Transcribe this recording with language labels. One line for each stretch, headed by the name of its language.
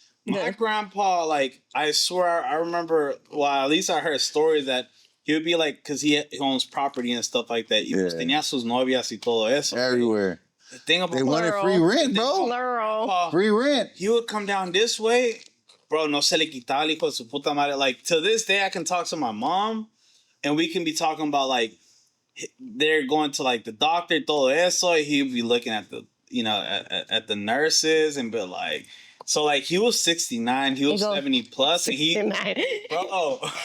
English: My grandpa, like, I swear I remember, well, at least I heard stories that he would be like, because he owns property and stuff like that.
Spanish: Y pues tenía sus novias y todo eso.
English: Everywhere. The thing about They wanted free rent, bro. Free rent. He would come down this way.
Spanish: Bro, no se le quitaba el hijo de su puta madre.
English: Like, to this day, I can talk to my mom, and we can be talking about, like, they're going to, like, the doctor,
Spanish: todo eso.
English: He'd be looking at the, you know, at the nurses and be like, so, like, he was 69, he was 70 plus, and he, bro.